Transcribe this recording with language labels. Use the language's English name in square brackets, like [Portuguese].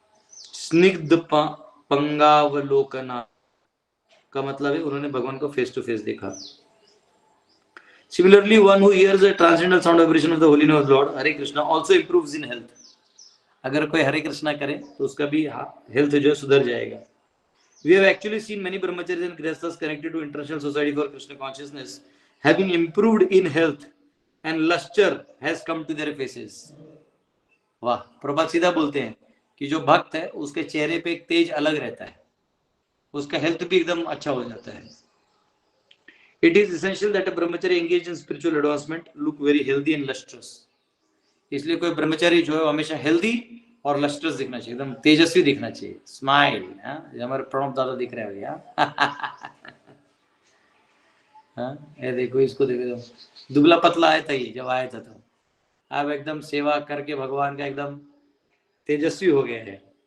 [Hindi] स्निग्ध पंगावलोकना का मतलब है उन्होंने भगवान को फेस टू फेस देखा। [English] Similarly, one who hears the transcendental sound vibration of the holy name of Lord Hare Krishna also improves in health. [Hindi] अगर कोई हरे कृष्णा करे तो उसका भी हेल्थ जो है सुधर जाएगा। [English] We have actually seen many brahmacharis and grihasthas connected to International Society for Krishna Consciousness having improved in health and luster has come to their faces. [Hindi] वाह, प्रभात सीधा बोलते हैं कि जो भक्त है उसके चेहरे पे एक तेज अलग रहता है, उसका हेल्थ भी एकदम अच्छा हो जाता है। [English] It is essential that a brahmachari engaged in spiritual advancement look very healthy and lustrous. [Hindi] इसलिए कोई ब्रह्मचारी जो है हमेशा हेल्दी और लस्ट्रस दिखना चाहिए, एकदम तेजस्वी दिखना चाहिए, स्माइल। हमारे प्रणब दादा दिख रहे हैं भैया। ये देखो, इसको देखो, दुबला पतला आया था ये जब आया था, तो अब एकदम सेवा करके भगवान का एकदम तेजस्वी हो गया है।